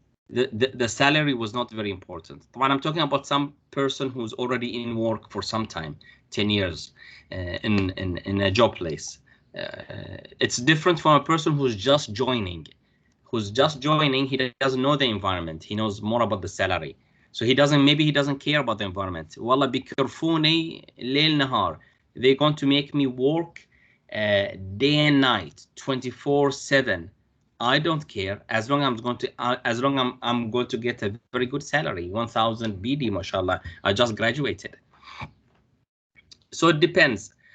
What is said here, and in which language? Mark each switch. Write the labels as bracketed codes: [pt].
[en] The salary was not very important. When I'm talking about some person who's already in work for some time, 10 years in a job place. It's different from a person who's just joining. He doesn't know the environment. He knows more about the salary. So maybe he doesn't care about the environment. [ar] Wallah بيكرفوني ليل نهار. [en] They're going to make me work day and night, 24/7. I don't care, as long I'm going to get a very good salary, 1,000 BD, mashallah. I just graduated. So it depends.